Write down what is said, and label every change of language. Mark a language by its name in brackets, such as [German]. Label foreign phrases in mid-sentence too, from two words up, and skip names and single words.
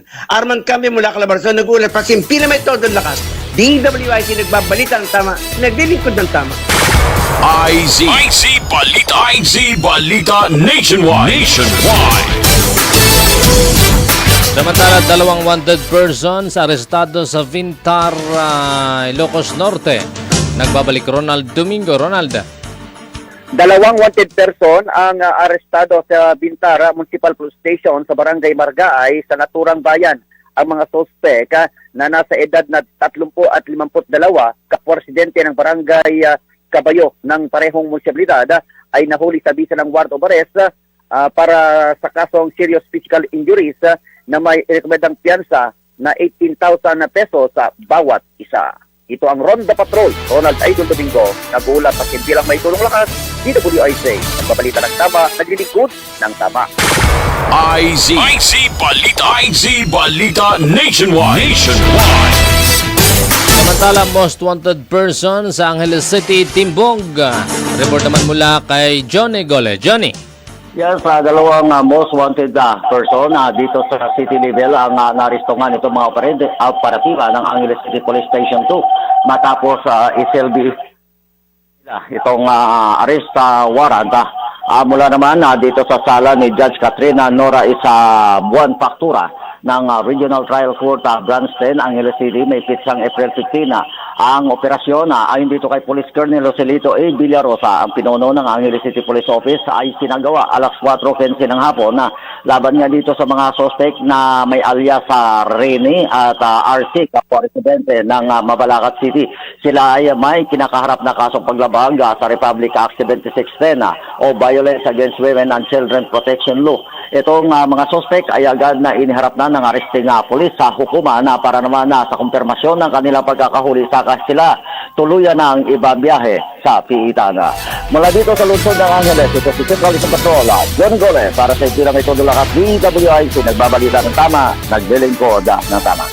[Filipino] Arman kami mula Calabarzon, nag-uulat pa simpila may todo lakas. DWIC nagbabalita ng tama, naglilingkod ng tama. IZ Balita Nationwide. Samantala, dalawang [English] wanted persons [Filipino] arestado sa Vintar, Ilocos Norte. Nagbabalik Ronald Domingo. Ronald? Dalawang wanted person ang arestado sa Bintara Municipal Police Station sa Barangay Margaay sa naturang bayan. Ang mga sospek na nasa edad na 30 at 52, kapresidente ng Barangay Cabayo ng parehong munisipalidad, ay nahuli sa bisa ng [English] warrant of arrest [Filipino] para sa kasong [English] serious physical injuries [Filipino] na may rekomendang piyansa na 18,000 pesos sa bawat isa. Ito ang Ronda Patrol, Ronald Idol Domingo, nag-uulat sa simpilang may tulong lakas, DWIZ, nagbabalita ng tama, naglilingkod ng tama. IZ Balita Nationwide. Samantala, [English] most wanted person [Filipino] sa Angeles City, Timbog. Report naman mula kay Johnny Gole. Johnny? Yes, dalawang [English] most wanted person [Filipino] dito sa [English] city level [Filipino] ang naristongan itong mga operatiba ng Angeles City Police Station 2 matapos SLB itong [English] arrest warrant [Filipino] mula naman dito sa sala ni Judge Katrina Nora isa buwan faktura ng Regional Trial Court Branch 10 Angeles City may pitsang April 15 ang operasyon ayon dito kay Police Colonel Joselito A. Villarosa, ang pinuno ng Angeles City Police Office ay sinagawa alas 4:15 ng hapon na laban niya dito sa mga suspect na may alias sa Rene at RC, kapwa residente ng Mabalacat City. Sila ay may kinakaharap na kasong paglabag sa Republic Act 7610 o Violence Against Women and Children Protection Law. Itong mga suspect ay agad na iniharap na ng arresting pulis sa hukuma na para naman sa kumpirmasyon ng kanilang pagkakahuli sa sila tuluyan na ang ibabiyahe sa Piitan. Mula dito sa lungsod ng Angeles, ito si Central Isang Patrol, John Gole, para sa itinang ito lakas DWIC, nagbabalita ng tama, naglilingkod ng tama.